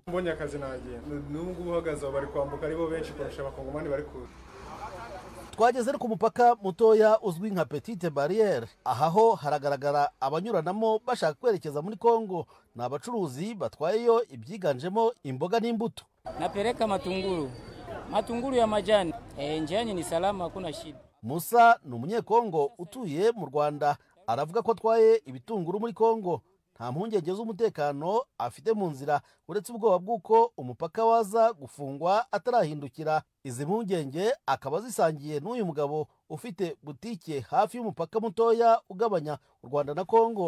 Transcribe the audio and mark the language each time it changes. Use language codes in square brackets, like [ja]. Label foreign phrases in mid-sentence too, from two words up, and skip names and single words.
[rw] Mbonye akazi nagiye nubwo uhagaze bari kwambuka aribo benshi kurusha abakongomani bari kure. twageze ku mupaka mutoya uzwi nka petite barriere. Aha ho haragaragara abanyuranamo bashaka kwerekeza muri Kongo. Ni abacuruzi batwayeyo ibyiganjemo imboga n'imbuto. [sw] Napeleka matunguru ya majani. Njiani ni salama, hakuna shida. [rw] Musa ni umunyekongo utuye mu Rwanda, aravuga ko atwaye ibitunguru muri Kongo. Nta mpungenge z'umutekano afite mu nzira, uretse ubwoba bw'uko umupaka waza gufungwa atarahindukira. Izi mpungenge akaba zisangiye n'uyu mugabo ufite butike hafi y'umupaka mutoya ugabanya u Rwanda na Kongo.